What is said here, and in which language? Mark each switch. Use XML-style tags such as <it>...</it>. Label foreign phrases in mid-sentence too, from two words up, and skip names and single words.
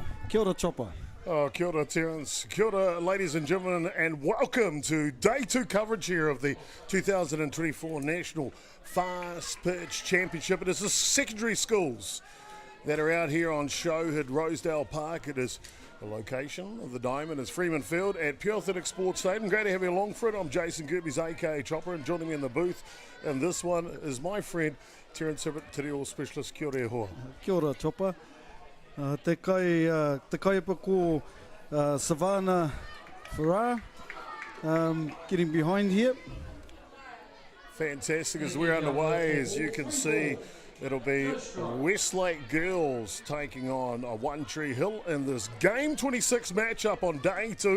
<mi>Kia ora, Chopper. Oh, kia ora, Terence. Kia ora,</mi> <en>ladies and gentlemen, and welcome to Day 2 coverage here of the 2024 National Fast Pitch Championship. It is the secondary schools that are out here on show at Rosedale Park. It is the location of the diamond is Freeman Field at Pure Athletic Sports Stadium. Great to have you along for it. I'm Jason.Chopper.gerbes, aka Chopper, and joining me in the booth, and this one is my friend, Terence Hibbert, Te Reo Specialist.</en> <mi>Kia ora e hoa. Kia ora, Chopper. Te kai pa ko Savannah Farrar,</mi> <en>getting behind here. Fantastic as we're underway. As you can see, it'll be Westlake girls taking on One Tree Hill in this Game 26 matchup on Day 2.</en>